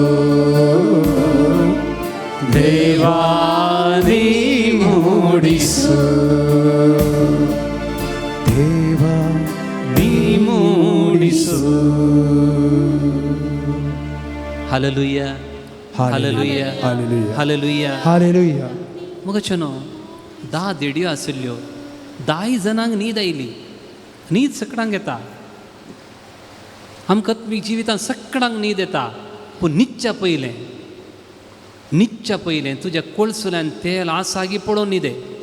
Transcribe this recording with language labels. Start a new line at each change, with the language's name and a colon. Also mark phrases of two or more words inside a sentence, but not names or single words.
Kannada: ದೇವಾ ನೀ ಮೂಡಿಸು. ದೇವಾ ನೀ ಮೂಡಿಸು. ಹಲ್ಲೆಲೂಯ, ಹಲ್ಲೆಲೂಯ, ಹಲ್ಲೆಲೂಯ.
Konkani: हालेलुया. मुगचनो 10 देडयो आशिल्ल्यो, 10 जणांक न्हीद आयली. न्हीद सगळ्यांक येता. आमकां जिवितांत सगळ्यांक न्हीद येता. पूण न्हिदच्या पयलें तुज्या कोळसुल्यान तेल आसागी पळोवन न्हिदे.